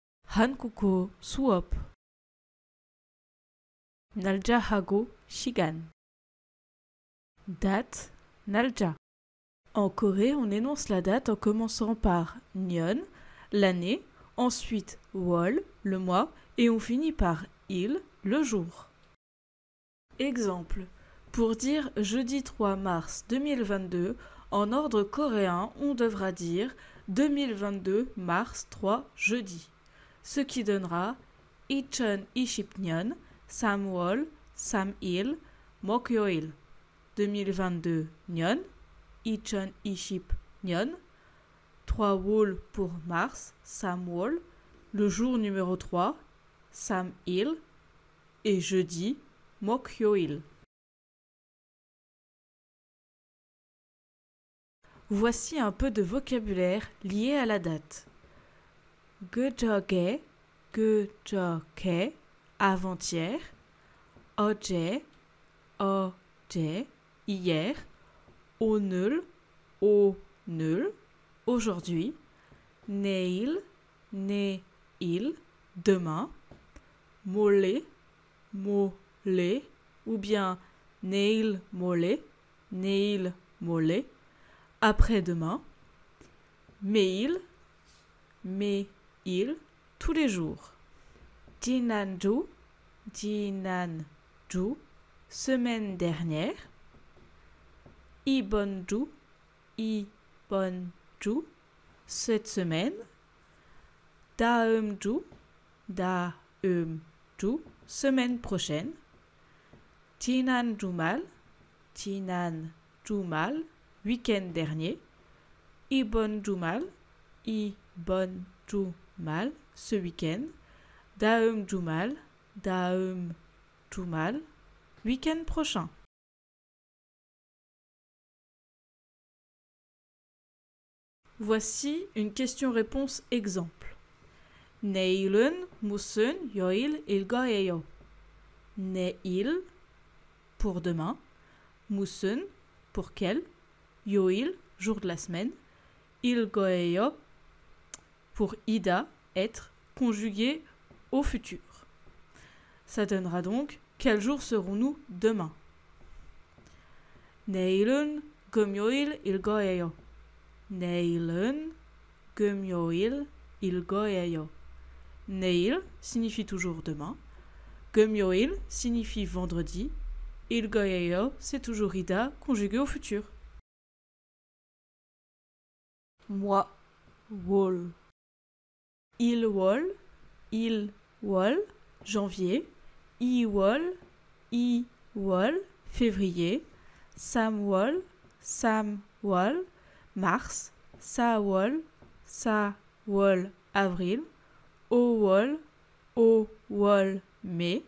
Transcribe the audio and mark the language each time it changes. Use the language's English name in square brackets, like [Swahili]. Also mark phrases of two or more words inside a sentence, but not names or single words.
[Korean] 한국어 수업 날짜 하고 시간 date, 날짜. [French] En Corée, on énonce la date en commençant par nyeon, l'année, ensuite wol, le mois, et on finit par il, le jour. Exemple. Pour dire jeudi 3 mars 2022, en ordre coréen, on devra dire 2022 mars 3 jeudi. Ce qui donnera [Korean] 2020년 3월 3일 목요일 2022년 2020년 3월 [French] pour mars, 3월, le jour numéro 3, 3일 et jeudi, 목요일. Voici un peu de vocabulaire lié à la date. [Korean] 그저께, avant-hier, 어제, hier, 오늘, [French] aujourd'hui, 내일, demain, 몰래, ou bien [Korean] 내일 몰래, [French] après-demain, 매일, tous les jours. 지난주, semaine dernière. [Korean] 이번 주, [French] cette semaine. [Korean] 다음 주, [French] semaine prochaine. [Korean] 지난 주말, [French] week-end dernier. [Korean] 이번 주말, [French] ce week-end. 다음 주말, week-end prochain. Voici une question-réponse exemple. [Korean] 내일은 무슨 요일일 거예요? [French] 내일 pour demain, 무슨 pour quel, 요일 jour de la semaine, [Korean] 일 거예요 [French] pour ida être conjugué au futur. Ça donnera donc quel jour serons-nous demain? [Korean] 내일은 금요일일 거예요. 내일은 금요일일 거예요. [French] 내일 signifie toujours demain. 금요일 signifie vendredi. [Korean] 일 거예요, [French] c'est toujours ida conjugué au futur. Mois, wol. [Korean] Il wol, [French] janvier. Iwol, février. Samwol, mars. Sawol, avril. Owol, mai.